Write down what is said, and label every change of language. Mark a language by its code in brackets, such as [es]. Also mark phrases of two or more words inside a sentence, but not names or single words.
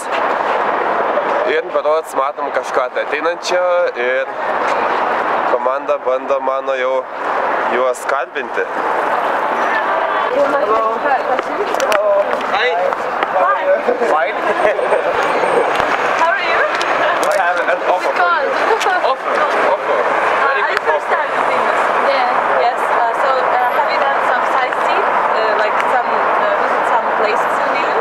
[lt] Ir berods matom kažką tai ateinančio ir komanda bando mano jau juos kalbinti. [en] Hi! Fine? How are you? We have an offer for you. Offer. Very good offer. Yeah. Yes. So have you done some sightseeing, like some visit some places in Vilnius?